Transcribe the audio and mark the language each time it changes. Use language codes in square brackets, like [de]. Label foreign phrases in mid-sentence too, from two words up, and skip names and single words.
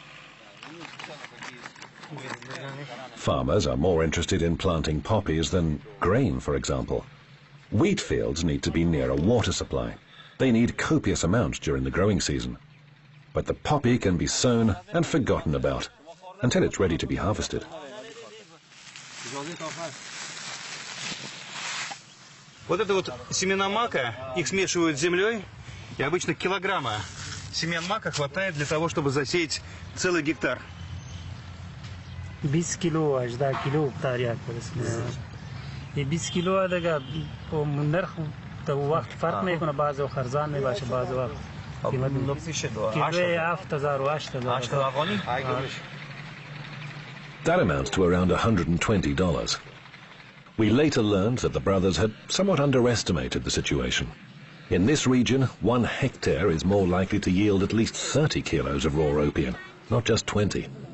[en] Farmers are more interested in planting poppies than grain, for example. Wheat fields need to be near a water supply. They need copious amounts during the growing season. But the poppy can be sown and forgotten about until it's ready to be harvested. [ru] Вот это вот семена мака, их смешивают с землей, и обычно килограмма семян мака хватает для того, чтобы засеять целый гектар. [fa] 20 کیلو 18 کیلو تاریخ برسه. این 20 کیلو دیگه با نرخ تا وقت فرق میکنه، بعضی خرزان میباشه، بعضی وقت کیلو 7000 و 8000. [en] That amounts to around $120. We later learned that the brothers had somewhat underestimated the situation. In this region, 1 hectare is more likely to yield at least 30 kilos of raw opium, not just 20.